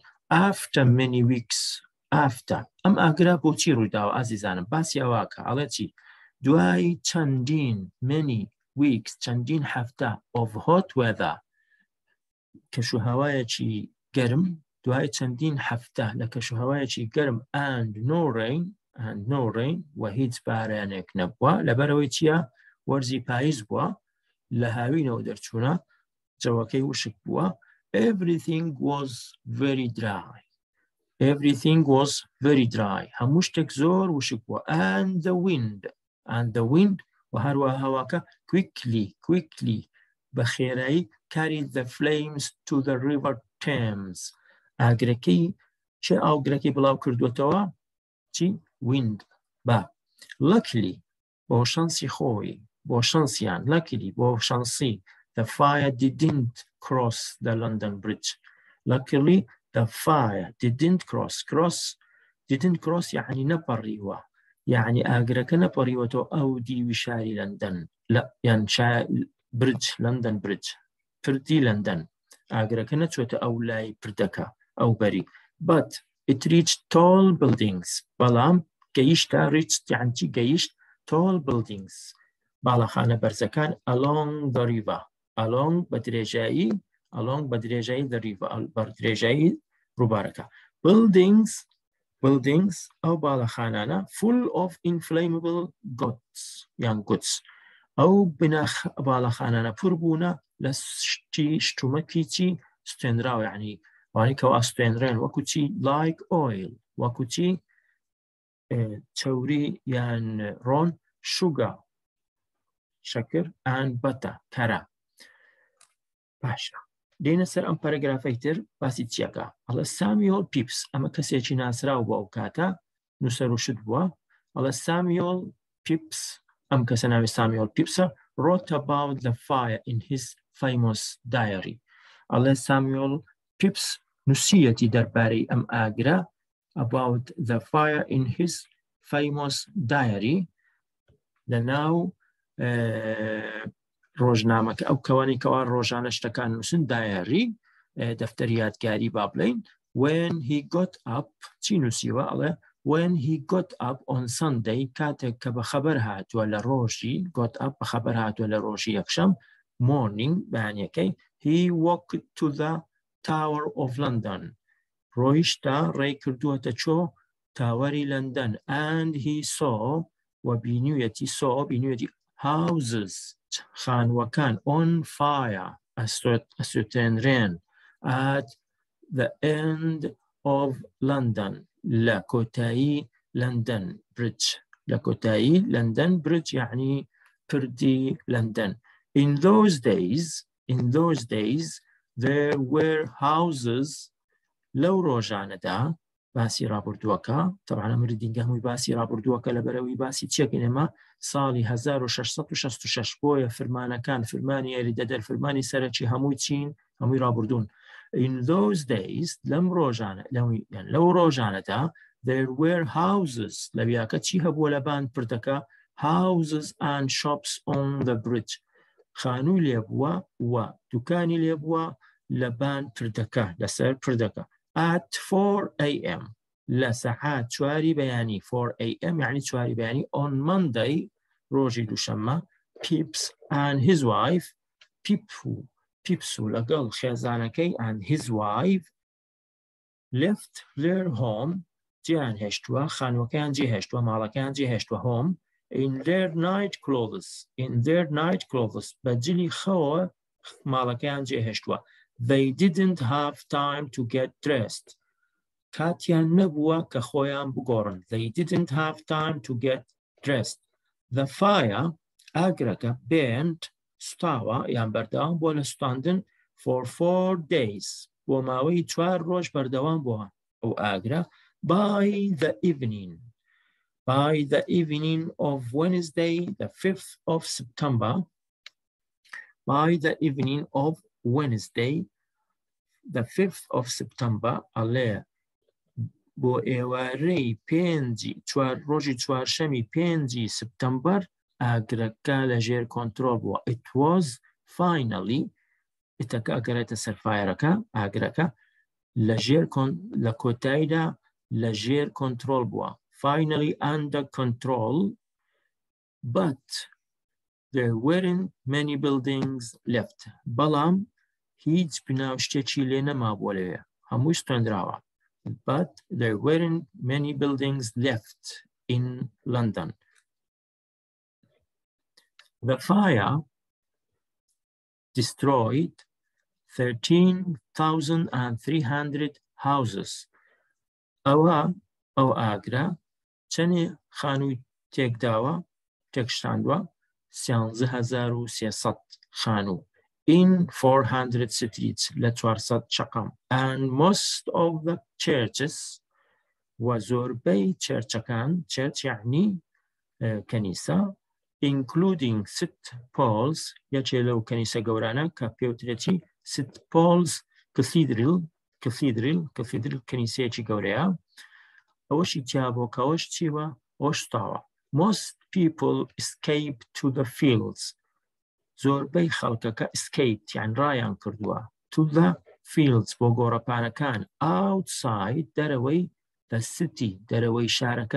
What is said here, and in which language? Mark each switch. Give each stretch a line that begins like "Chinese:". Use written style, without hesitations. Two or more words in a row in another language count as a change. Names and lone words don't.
English: After many weeks after
Central Kurdish: ئەم ئاگرا بۆچی ڕوویداوە ئازیزانم باسی ئەواکە ئەڵێ چی دوای چەندین
English: many weeks
Central Kurdish: چەندین هەفتە
English: of hot weather
Central Kurdish: کەشوهەوایەکی گەرم دوای چەندین هەفتە لە کەشوهەوایەکی گەرم
English: and no rain
Central Kurdish: و هیچ بارانێک نەبووە لەبەرەوەی چییە وەرزی پاییز بووە لە هاوینەوە دەرچوونە جەوەکەی وشک بووە
English: everything was very dry
Central Kurdish: هەموو شتێک زۆر وشک بووە
English: and the wind
Central Kurdish: و هەروە هەواکە
English: quickly
Central Kurdish: بە خێرایی
English: carried the flames to the river Thames
Central Kurdish: ئاگرەکەی چه ئاگرەکەی بڵاو کردوێتەوە چی
English: wind با luckily
Central Kurdish: بۆ شانسی خۆی بۆ شانسیان
English: luckily
Central Kurdish: بۆ شانسی
English: the fire didn't cross the London Bridge luckily the fire didn't cross يعني
Central Kurdish: نەپەڕیوە يعني ئاگرەکە نەپەڕیوەتەوە ئەو دیوی شاری لەندەن لا يعني
Arabic: برج لندن برج
Central Kurdish: پردی لندن ئاگرەکە نەچۆتە ئەو لای پردەکە ئەو بەری
English: but it reached tall buildings
Central Kurdish: بەڵام گەیشتە reached يعني چی گەیشت
English: tall buildings
Central Kurdish: باڵەخانە بەرزەکان
English: along the river along
Central Kurdish: بە درێژایی
English: the river
Central Kurdish: بە درێژایی ڕووبارەکە buildings ئەو باڵەخانانە
English: full of inflammable goods
Central Kurdish: ئەو باڵەخانانە پڕ بوونە لە شتومەکی چی ستێنراوە یعنی وانی کەوا ئەستێنرێن وەکو چی
English: like oil
Central Kurdish: وەکو چی چەوری یان ڕۆن sugar شەکر
English: and butter
Central Kurdish: کەرە باشە دێنە سەر ئەم پەرەگرافەی تر باسی چیەکە ئەڵێ سامیۆل پیپس ئەمە کەسێکی ناسراو بۆ ئەو کاتە نووسەر و شت بووە ئەڵێ سامیۆل پیپس ئەم کەسە ناوی سامیۆل پیپسە
English: wrote about the fire in his famous diary
Central Kurdish: ئەڵێ سامیۆل پیپس نووسیەتی دەربارەی ئەم ئاگرە
English: about the fire in his famous diary
Central Kurdish: لەناو ڕۆژنامەکە ئەو کەوانی کەوا ڕۆژانە شتەکان نووسن دایاری دەفتەری یادگاری با بڵێین
English: when he got up
Central Kurdish: چی نووسیوە ئەڵێ
English: when he got up on Sunday
Central Kurdish: کاتێک کە بەخەبەر هاتووە لە ڕۆژی
English: got up
Central Kurdish: بەخەبەر هاتووە لە ڕۆژی یەکشەم morning بەیانیەکەی
English: he walked to the Tower of London
Central Kurdish: ڕۆیشتە ڕێی کردووەتە چۆ تاوەری لەندەن
English: and he saw
Central Kurdish: و بینیویەتی houses خانوەکان
English: on fire
Central Kurdish: ئەسووتێنرێن
English: at the end of London
Central Kurdish: لە کۆتایی لندن برج لە کۆتایی لندن برج یعنی پردی لندن
English: in those days there were houses
Central Kurdish: لەو ڕۆژانەدا باسی ڕابردووەکە طبعا ئەمە ریدینگە هەمووی باسی ڕابردووەکە لە بەرەوەی باسی چێکین ئێمە ساڵی 1666 بۆیە فرمانەکان فرمانی یاریدەدەر فرمانی سەرەکی هەمووی چین هەمووی ڕابردوون
English: in those days
Central Kurdish: لەو ڕۆژانەدا
English: there were houses
Central Kurdish: لەویاکە چی هەبووە لە بان پردەکە
English: houses and shops on the bridge
Central Kurdish: خانووی لێبووە و دوکانی لێبووە لە بان پردەکە لەسەر پردەکە
English: at 4 AM
Central Kurdish: لە سەعات 4 بەیانی
English: 4 AM
Central Kurdish: یعنی 4 بەیانی
English: on Monday
Central Kurdish: ڕۆژی دووشەممە
English: Pips and his wife
Central Kurdish: Pips و لەگەڵ خێزانەکەی
English: and his wife left their home
Central Kurdish: جیان هێشتووە خانوەکەیان جێ هێشتووە ماڵەکەیان جێ هێشتووە
English: home in their night clothes
Central Kurdish: بەجلی خەوە ماڵەکەیان جێ هێشتووە
English: they didn't have time to get dressed
Central Kurdish: کاتیان نەبووە کە خۆیان بگۆڕن
English: they didn't have time to get dressed the fire
Central Kurdish: ئاگرەکە burned سوتاوە یان بەردەوام بۆ لە سوتاندن
English: for 4 days
Central Kurdish: بۆ ماوەی 4 ڕۆژ بەردەوام بووە ئەو ئاگرە
English: by the evening of Wednesday the 5th of September by the evening of Wednesday the 5th of September
Central Kurdish: ئەڵێ بۆ ئێوارەی ڕۆژی چوارشەمی 5 سپتەمبەر ئاگرەکە لەژێر کۆنترۆل بووە
English: it was finally
Central Kurdish: ئیتەکە ئەگەرێتە سەر فایرەکە ئاگرەکە لە کۆتاییدا لەژێر کۆنترۆل بووە.
English: Finally under control, but there weren't many buildings left.
Central Kurdish: بەڵام هیچ بناوشتێکی لێ نەمابووە لەوێ، هەمووی ستۆندراوە.
English: But there weren't many buildings left in London. The fire destroyed 13,300 houses.
Central Kurdish: ئەو ئاگرا چەندێ خانووی تێکداوە، تێکشاندووە؟ 13,300 خانوو.
English: In 400 streets
Central Kurdish: لە 400 شەقام.
English: And most of the churches
Central Kurdish: و زۆربەی چێرچەکان، چێرچ یعنی کەنیسە،
English: including St. Paul's،
Central Kurdish: یەکێ لەو کەنیسە گەورانە کە پێوترێتی St. Paul's Cathedral کەنیسەیەکی گەورەیە. ئەوەشی تیابۆ کەەوەش چیوە؟ ئەوەش تاوە.
English: Most people escaped to the fields.
Central Kurdish: زۆربەی خەڵکەکە escaped یان ڕایان کردووە
English: to the fields
Central Kurdish: بۆ گۆڕەپارەکان outside دەرەوەی
English: the city
Central Kurdish: دەرەوەی شارەکە.